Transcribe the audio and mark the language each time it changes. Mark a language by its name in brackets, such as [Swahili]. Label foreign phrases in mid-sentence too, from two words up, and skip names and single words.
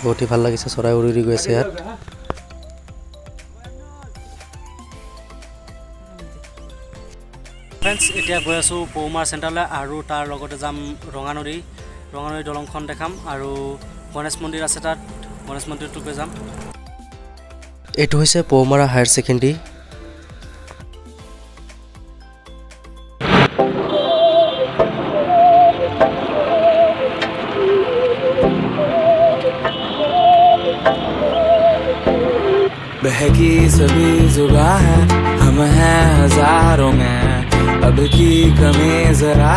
[Assamese] বহুতেই ভাল লাগিছে, চৰাই উৰি উৰি গৈ আছে ইয়াত। ফ্ৰেণ্ডছ, এতিয়া গৈ আছোঁ পৌমাৰ চেণ্টাৰলৈ আৰু তাৰ লগতে যাম ৰঙানদী দলংখন দেখাম আৰু গণেশ মন্দিৰ আছে তাত, গণেশ মন্দিৰটো গৈ যাম। এইটো হৈছে পৌমাৰা হায়াৰ ছেকেণ্ডেৰী। [Hindi] बहकी सभी जुबां है, हम हैं हजारों में, अब की कमी जरा